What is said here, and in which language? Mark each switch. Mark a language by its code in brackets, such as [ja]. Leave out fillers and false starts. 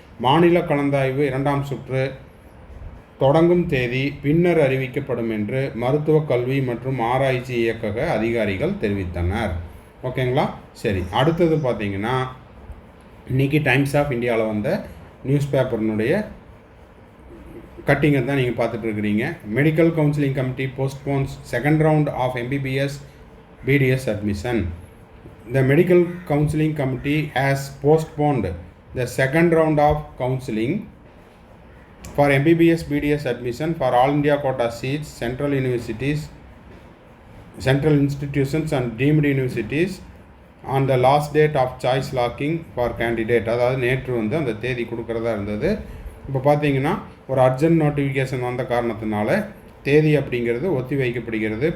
[ta] மாநில கலந்தாய்வு 2ஆம் சுற்று தொடங்கும் தேதி பின்னர் அறிவிக்கப்படும் என்று மருத்துவ கல்வி மற்றும் ஆராய்ச்சி இயக்கக அதிகாரிகள் தெரிவித்தனர். ஓகேங்களா. சரி, அடுத்தது பார்த்தீங்கன்னா இன்றைக்கி டைம்ஸ் ஆஃப் இந்தியாவில் வந்த நியூஸ் பேப்பர்னுடைய கட்டிங்கை தான் நீங்கள் பார்த்துட்ருக்கிறீங்க. [en] Medical counselling committee postpones second round of MBBS BDS admission. The medical counseling committee has postponed the second round of counseling for MBBS BDS admission for all India quota seats, central universities, central institutions and deemed universities on the last date of choice locking for candidate. [ta] அதாவது நேற்று அந்த தேதி கொடுக்குறதா இருந்தது. இப்போ பார்த்தீங்கன்னா ஒரு urgent notification வந்த காரணத்தினால தேதி அப்படிங்கிறது ஒத்தி வைக்கப்படுகிறது.